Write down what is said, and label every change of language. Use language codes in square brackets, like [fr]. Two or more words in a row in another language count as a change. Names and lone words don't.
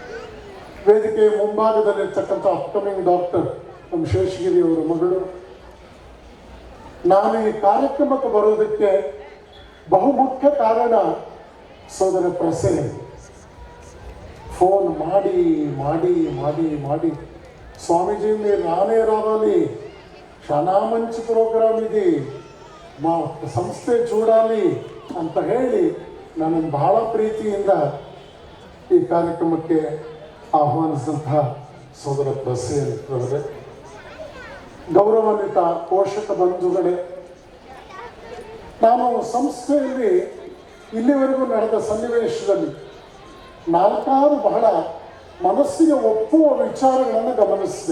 [kn] ವೇದಿಕೆಯ ಮುಂಭಾಗದಲ್ಲಿರ್ತಕ್ಕಂಥ ಅಪ್ಕಮಿಂಗ್ ಡಾಕ್ಟರ್ ನಮ್ಮ ಶೇಷಗಿರಿ ಅವರ ಮಗಳು ನಾನು ಈ ಕಾರ್ಯಕ್ರಮಕ್ಕೆ ಬರೋದಕ್ಕೆ ಬಹುಮುಖ್ಯ ಕಾರಣ ಸೋದರ ಪ್ರಸನ್ನ. ಫೋನ್ ಮಾಡಿ ಮಾಡಿ ಮಾಡಿ ಮಾಡಿ ಸ್ವಾಮೀಜಿ [te] మీరు రానే రావాలి, చాలా మంచి ప్రోగ్రామ్ ఇది, మా ಸಂಸ್ಥೆ చూడాలి [kn] ಅಂತ ಹೇಳಿ ನನ್ನನ್ನು ಬಹಳ ಪ್ರೀತಿಯಿಂದ ಈ ಕಾರ್ಯಕ್ರಮಕ್ಕೆ ಆಹ್ವಾನಿಸಿದಂತಹ ಸೋದರ ಪ್ರಸನ್ನರವರೇ, ಗೌರವಾನ್ವಿತ ಪೋಷಕ ಬಂಧುಗಳೇ, ನಾನು ಸಂಸ್ಥೆಯಲ್ಲಿ ಇಲ್ಲಿವರೆಗೂ ನಡೆದ ಸನ್ನಿವೇಶದಲ್ಲಿ 4 ಬಹಳ ಮನಸ್ಸಿಗೆ ಒಪ್ಪುವ ವಿಚಾರಗಳನ್ನು ಗಮನಿಸಿದೆ.